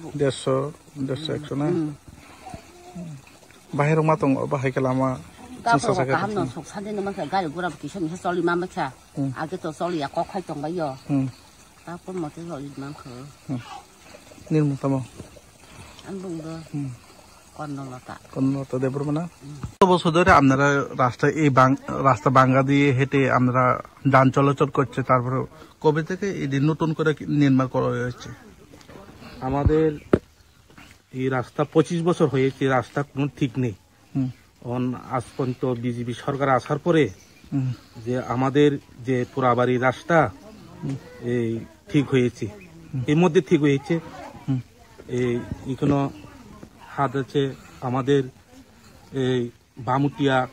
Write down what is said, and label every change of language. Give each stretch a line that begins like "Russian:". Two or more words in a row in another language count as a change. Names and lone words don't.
Kok Borok: 100 100 ना बाहेर मा दं बाहाय लामा ताबो गाहाम न सक सानदेनो माखा गारि गुरा किसो मिसा चलि मा माखा आगे तो चलि या कखाय दंबायो ताबो मते चलि माखो निर्मुतामो आं बुंदो
Bangla: কন্নলতা দেবরমানা বছর ধরে আপনারা রাস্তা ভাঙা দিয়ে হেঁটে আপনারা যান চলাচল করছে তারপরে কবে থেকে এই নতুন করে নির্মাণ করা হয়েছে আমাদের এই রাস্তা 25 বছর হয়েছে রাস্তা কোনো ঠিক নেই আজ পর্যন্ত বিজেপি সরকার আসার পরে যে আমাদের যে পুরাবাড়ি রাস্তা এই ঠিক হয়েছে এর মধ্যে ঠিক হয়েছে এই এখনো হাত আছে আমাদের এই বামুটিয়া